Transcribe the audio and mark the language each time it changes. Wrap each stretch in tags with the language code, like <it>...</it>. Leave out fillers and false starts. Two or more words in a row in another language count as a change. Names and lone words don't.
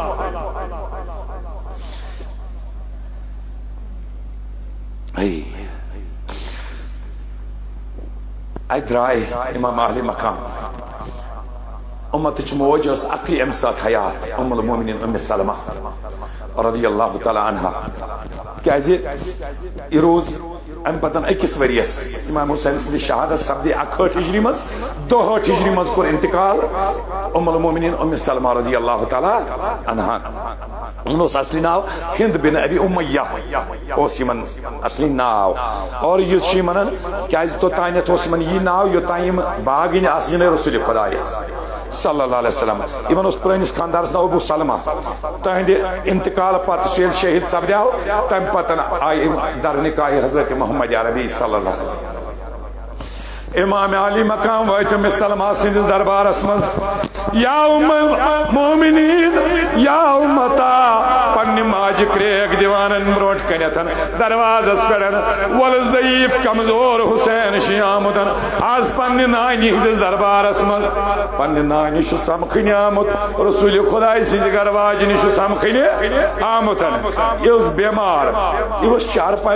<ks>اتہِ درٛاے امام اہلِ مقام امتٕچ موج ٲس اکٕے امہِ ساتہٕ حیات ام المومنین ام سلمہ</ks> <ar>رضی اللہ تعالیٰ عنہا</ar> <ks>کیازِ یہِ روز امہِ پتن أکِس ؤرِیس امام حسین سٕنٛدِ شہادت سپدے 61 ہجری منٛز 62 ہجری منٛز کوٚر انتقال ام المومنین ام سلمہ</ks> <ar>رضی اللہ تعالیٰ عنہا</ar> <ks>ان اوس اصلی ناو ہند بن ابی امیہ اوس یمن اصلی ناو اور یہ چھ یمن کیازِ توتانیتھ اوس یمن یہ ناو یوتان یم باغین آسن رسول خدایس</ks> <ar>صلی اللہ علیہ وسلم</ar> <ks>یمن اوس پرٲنِس خاندارس ناو ابو سلمہ تہندِ انتقال پتہٕ سُہ ییٚلہِ شہید سپدیو تمہِ پتن آیہِ در نکاح حضرت محمد عربی</ks> <ar>صلی اللہ علیہ وسلم</ar> <ks>امام علی مقام وٲتۍ ام سلمہ سٕنٛدِس دربارس منٛز یا ام مومنین یا امتا پننہِ ماجہِ کریک دِوانن برونٛٹھ کنیتھن دروازس پٮ۪ٹھ ول ضعیف کمزور حسین چھِ آمُت آز پننہِ نانہِ ہٕنٛدِس دربارس منٛز پننہِ نانہِ چھُ سمکھٕنہِ آمُت رسول خۄداے سٕنٛزِ گرٕ واجنہِ چھُ سمکھٕنہِ آمُت یہِ اوس بٮ۪مار یہِ اوس چارپاے</ks>